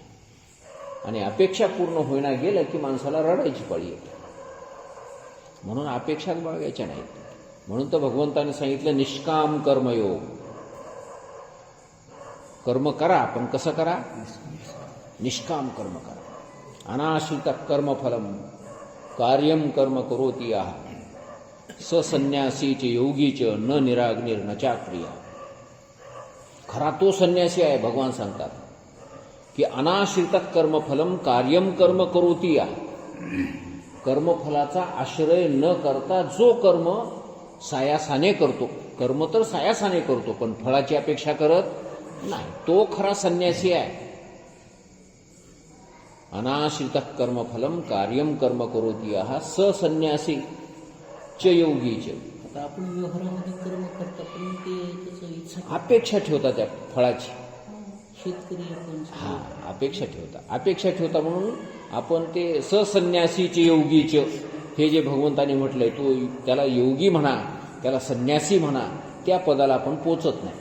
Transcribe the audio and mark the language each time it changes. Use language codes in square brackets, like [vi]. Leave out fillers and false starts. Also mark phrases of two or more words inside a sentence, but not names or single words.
[mr] आणि अपेक्षा पूर्ण होईना गेलं की माणसाला रडायची पाळी येते. म्हणून अपेक्षाच बाळगायच्या नाहीत. म्हणून तर भगवंताने सांगितलं निष्काम कर्मयोग. कर्म करा, पण कसं करा? निष्काम कर्म करा. [sa] अनाश्रित कर्मफलम कार्यम कर्म करोति आह सन्यासीच योगीच न निराग्निर न चाक्रिया. [mr] खरा तो संन्यासी आहे. भगवान सांगतात की [sa] अनाश्रित कर्मफलम कार्यम कर्म करोति आह. [mr] कर्मफलाचा आश्रय न करता जो कर्म सायासाने करतो, कर्म तर सायासाने करतो पण फळाची अपेक्षा करत नाही, तो खरा संन्यासी आहे. [sa] अनाश्रित कर्मफलम कार्यम कर्म करोति आह सन्यासी च योगी च. [mr] आता आपण व्यवहारामध्ये कर्म करता, पण ते त्याचं इच्छा अपेक्षा ठेवता त्या फळाची. शेतकरी आपण अपेक्षा ठेवता म्हणून आपण ते सन्यासीचे योगीच हे जे भगवंताने म्हटलंय, तो त्याला योगी म्हणा, त्याला संन्यासी म्हणा, त्या पदाला आपण पोचत नाही.